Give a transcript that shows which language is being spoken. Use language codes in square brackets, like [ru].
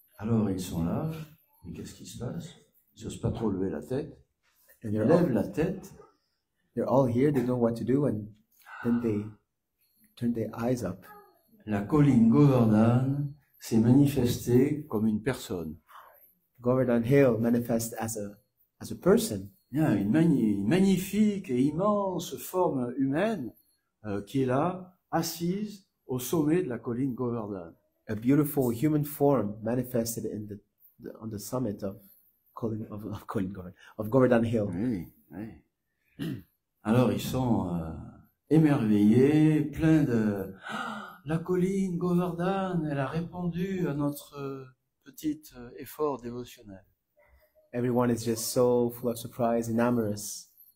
[fr] Alors ils sont là, mais qu'est-ce qui se passe? Ils n'osent pas trop lever la tête. [en] And [fr] Ils lèvent la tête. [en] they're all here, they don't know what to do, and then they turn their eyes up. [fr] La colline Govardhan s'est manifestée comme une personne. [en] Govardhan Hill manifests as a person. [fr] Il y a une magnifique et immense forme humaine qui est là, assise au sommet de la colline Govardhan. [en] A beautiful human form manifested on the summit of Govardhan Hill. [fr] Oui, oui. Alors ils sont émerveillés, pleins de... La colline Govardhan, elle a répondu à notre petit effort dévotionnel. [en] Everyone is just so full of surprise, enamorous.